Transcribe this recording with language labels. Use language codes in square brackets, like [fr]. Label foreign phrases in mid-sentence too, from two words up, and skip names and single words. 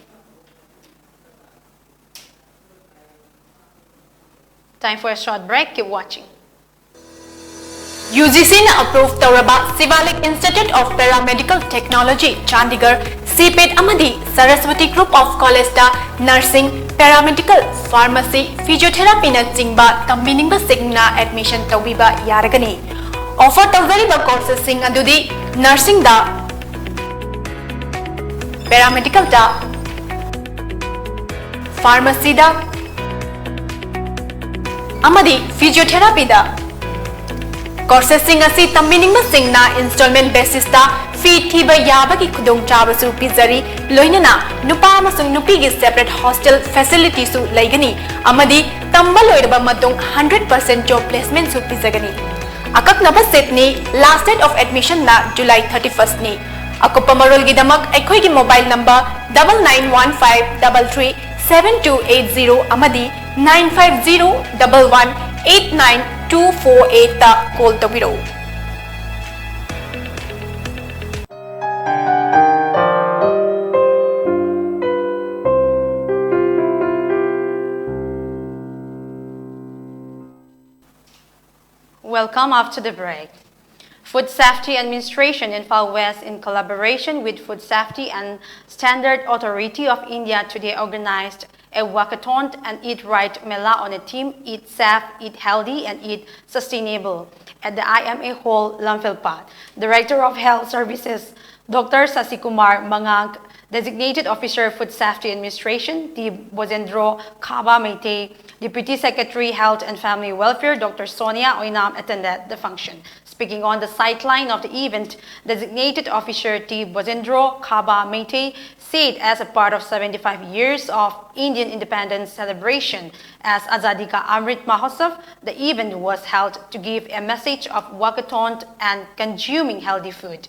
[en] Time for a short break. Keep watching. UGC approved [mni] Tauraba Sivalik Institute of Paramedical Technology, Chandigarh, CPET Amadi, Saraswati Group of College da [en] Nursing, Paramedical, Pharmacy, Physiotherapy [mni] na Jingba, Tambiningba Signa admission Taubiba Yaragani. Offer Tawariba courses sing adudi Nursing da, Paramedical da, Pharmacy da, Amadi, Physiotherapy da. Courses sing asi tambining singna [en] installment basis [mni] da fee thiba yabagi khudong chabasu pizari loinana nupa amasung nupi gi [en] separate hostel facility [mni] su laigani amadi tamba loiraba matung [en] 100% job placement [mni] su pizagani akak naba set ni [en] last date of admission [mni] na July 31st ni akopa marol gi damak ekhoi gi [en] mobile number [mni] 9915337280 amadi 9501189248 ta call tawiro. [en] Welcome after the break. Food Safety Administration in Infal West, in collaboration with Food Safety and Standard Authority of India, today organized a walkathon and Eat Right Mela on a theme Eat Safe, Eat Healthy and Eat Sustainable at the IMA Hall, Lamphilpat. Director of Health Services, Dr. Sasikumar Mangank, Designated Officer Food Safety Administration, T. Bozendro Kaba Meite, Deputy Secretary Health and Family Welfare, Dr. Sonia Oinam attended the function. Speaking on the sideline of the event, Designated Officer T. Bozendro Kaba Meite said as a part of 75 years of Indian independence celebration as Azadi Ka Amrit Mahotsav, the event was held to give a message of walkathon and consuming healthy food.